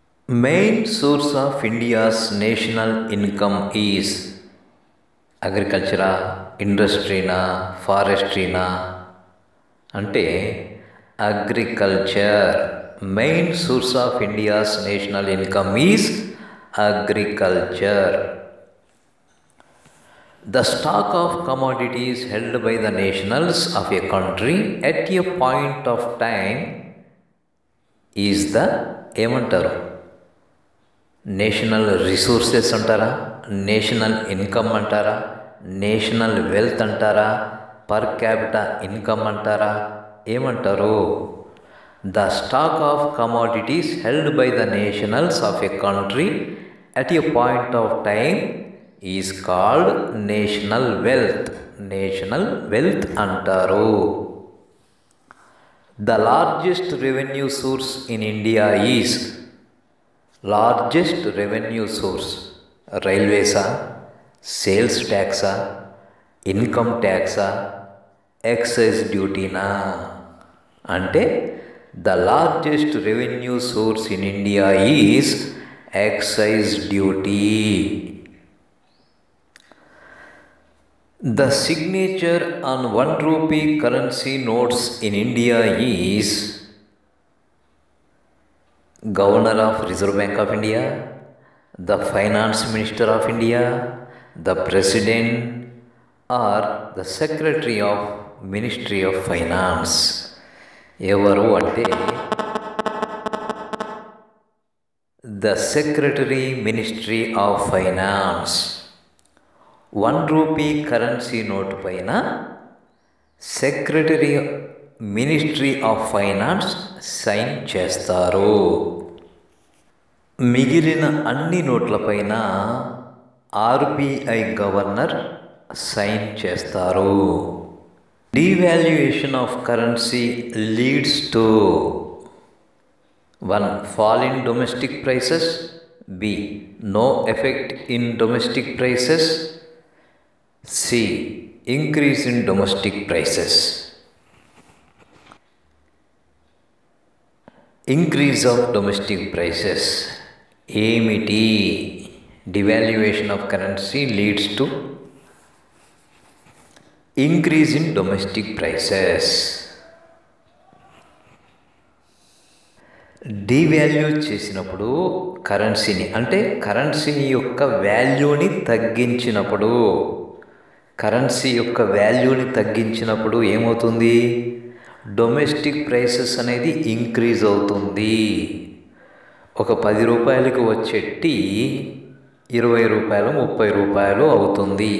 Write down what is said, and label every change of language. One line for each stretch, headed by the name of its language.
English: Main source of India's national income is అగ్రికల్చరా, ఇండస్ట్రీనా, ఫారెస్ట్రీనా అంటే agriculture. Main source of India's national income is agriculture. The stock of commodities held by the nationals of a country at a point of time is the
Telugu: ఏమంటారు?
English: National resources అంటారా, national income అంటారా, national wealth అంటారా, పర్ క్యాపిటా ఇన్కమ్ అంటారా, ఏమంటారు? The stock of commodities held by the nationals of a country at a point of time is called national wealth. National wealth అంటారు. The largest revenue source in India is. Largest revenue source రైల్వేసా, sales ట్యాక్సా, income ట్యాక్సా, excise డ్యూటీనా అంటే the largest revenue source in India is excise duty. The signature on 1 rupee currency notes in India is Governor of Reserve Bank of India, the Finance Minister of India, the President or the Secretary of Ministry of Finance.
Telugu: ఎవరు అంటే
English: the Secretary Ministry of Finance. 1 rupee currency note పైన secretary ministry of finance sign చేస్తారు.
Telugu: మిగిలిన అన్ని నోట్లపైన RBI governor sign చేస్తారు.
English: Devaluation of currency leads to 1. fall in domestic prices, b. no effect in domestic prices, C. increase in domestic prices. Increase of domestic prices
Telugu: ఏమిటి?
English: Devaluation of currency leads to increase in domestic prices.
Telugu: Devalue చేసినప్పుడు కరెన్సీని అంటే currency యొక్క వాల్యూని తగ్గించినప్పుడు, currency యొక్క వాల్యూని తగ్గించినప్పుడు ఏమవుతుంది? డొమెస్టిక్ ప్రైసెస్ అనేది ఇంక్రీజ్ అవుతుంది. ఒక 10 రూపాయలకు వచ్చే టీ 20 రూపాయలు 30 రూపాయలు అవుతుంది.